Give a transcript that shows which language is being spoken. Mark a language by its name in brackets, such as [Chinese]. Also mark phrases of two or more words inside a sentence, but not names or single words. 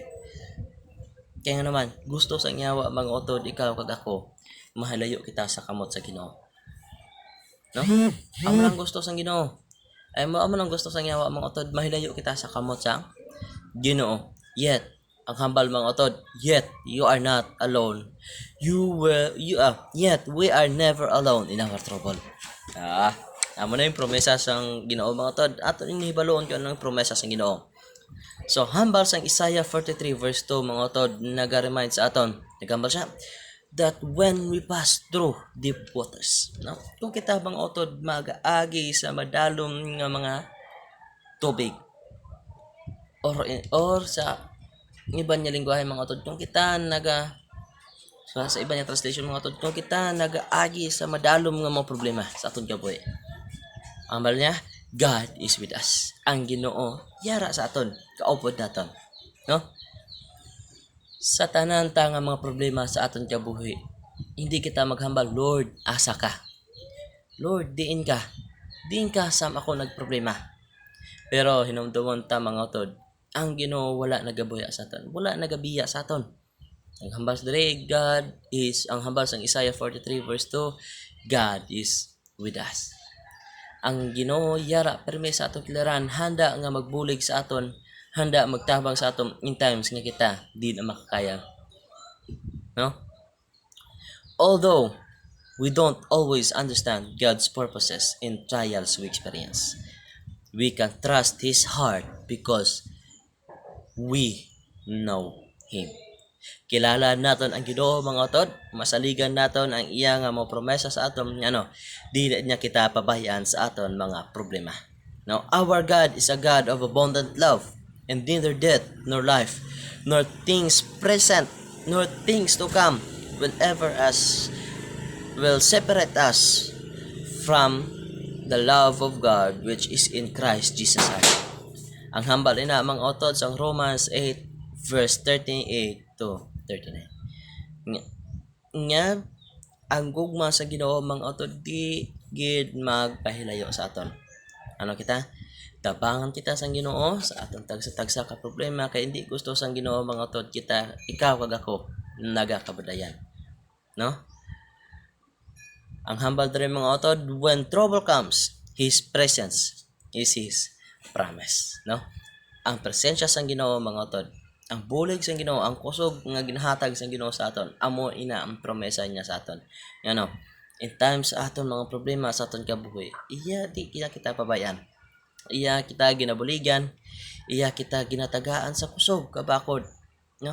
[Hiligaynon] Kaya nga naman, gusto sa nyawa mga utod ikaw kag ako, mahalayo kita sa kamot sa Ginoo. No? Amo lang gusto sa Ginoo. Amo lang gusto sa nyawa mga utod, mahilayo kita sa kamot sa Ginoo. Yet ang hambal mga utod, [English] yet you are not alone. Yet we are never alone in our trouble. [Hiligaynon] Amo na yung promesa sang Ginoo mga utod. Ato inihibaloon ko ang promesa sang Ginoo. So hambal sang Isaiah 43 verse 2 mga utod, naga-remind sa aton. Nagambal siya [English] that when we pass through deep waters, [Hiligaynon] no? Kung kita mga utod mag-agi sa madalom nga mga tubig or sa iba niya lingwahe mga utod, kung kita sa iba niya translation mga utod, kung kita nag-agi sa madalom nga mga problema sa aton kabuhi, ang bal niya, [English] God is with us. [Hiligaynon] Ang Ginoo yara sa aton, kaupod naton, no? Sa tanan ta nga mga problema sa aton kabuhi, hindi kita maghambal, Lord, asa ka? Lord, diin ka sam ako nagproblema. Pero hinumdumon ta mga utod, ang Ginoo wala nagabuya sa aton, wala nagabiya sa aton. Ang hambal diri, ang hambal sang Isaiah 43 verse 2, [English] God is with us. [Hiligaynon] Ang Ginoo yara permi sa aton kilaran, handa nga magbulig sa aton, handa magtabang sa aton [English] in times [Hiligaynon] nga kita di na makakaya. No? [English] Although we don't always understand God's purposes in trials we experience, we can trust His heart because we know Him. [Hiligaynon] Kilala naton ang Ginoo mga utod, masaligan naton ang iya nga mga promesa sa aton di niya kita pabayaan sa aton mga problema. [English] Now, our God is a God of abundant love, and neither death nor life, nor things present, nor things to come will separate us from the love of God which is in Christ Jesus our Lord. [Hiligaynon] Ang hambal ina mga utod sa Romans 8 verse 38 to 39. Nga ang gugma sa Ginoo mga utod di gid magpahilayo sa aton. Ano kita? Tabangan kita sang Ginoo sa aton tagsa-tagsa ka problema kay hindi gusto sang Ginoo mga utod ikaw kag ako nagakabadayan. No? Ang hambal diri mga utod, [English] when trouble comes, His presence is His promise, [Hiligaynon] no? Ang presensya sang Ginoo mga utod, ang bulig sang Ginoo, ang kusog nga ginahatag sang Ginoo sa aton, amo ina ang promesa niya sa aton. [English] In times [Hiligaynon] sa aton mga problema sa aton kabuhi, iya di kita pabayaan. Iya kita ginabuligan, iya kita ginatagaan sa kusog kabakod, no?